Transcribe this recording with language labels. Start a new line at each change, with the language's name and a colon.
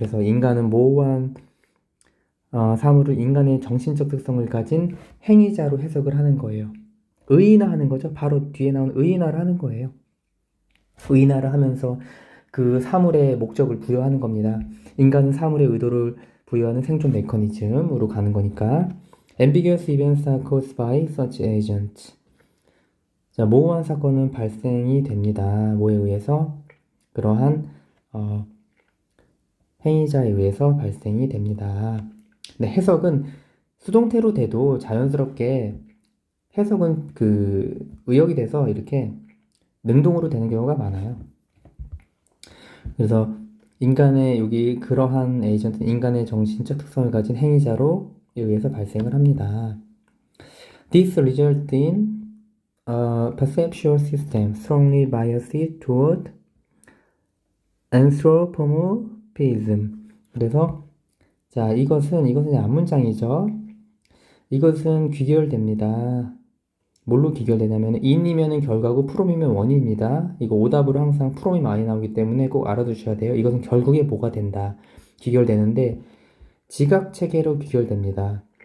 Korean: 그래서 인간은 모호한 사물을 인간의 정신적 특성을 가진 행위자로 해석을 하는 거예요. 의인화하는 거죠. 바로 뒤에 나온 의인화를 하는 거예요. 의인화를 하면서 그 사물의 목적을 부여하는 겁니다. 인간은 사물의 의도를 부여하는 생존 메커니즘으로 가는 거니까.
English: Ambiguous events are caused by such agents.
Korean: 자, 모호한 사건은 발생이 됩니다. 뭐에 의해서? 그러한 행위자에 의해서 발생이 됩니다. 근데 해석은 수동태로 돼도 자연스럽게 해석은 의역이 돼서 이렇게 능동으로 되는 경우가 많아요. 그래서 인간의 여기 그러한 에이전트는 인간의 정신적 특성을 가진 행위자로 의해서 발생을 합니다.
English: This results in a perceptual system strongly biased toward anthropomorphism.
Korean: 그래서 자, 이것은 앞문장이죠. 이것은 귀결됩니다. 뭘로 귀결되냐면 in이면은 결과고 from이면 원인입니다. 이거 오답으로 항상 from이 많이 나오기 때문에 꼭 알아두셔야 돼요. 이것은 결국에 뭐가 된다. 귀결되는데 지각체계로 귀결됩니다.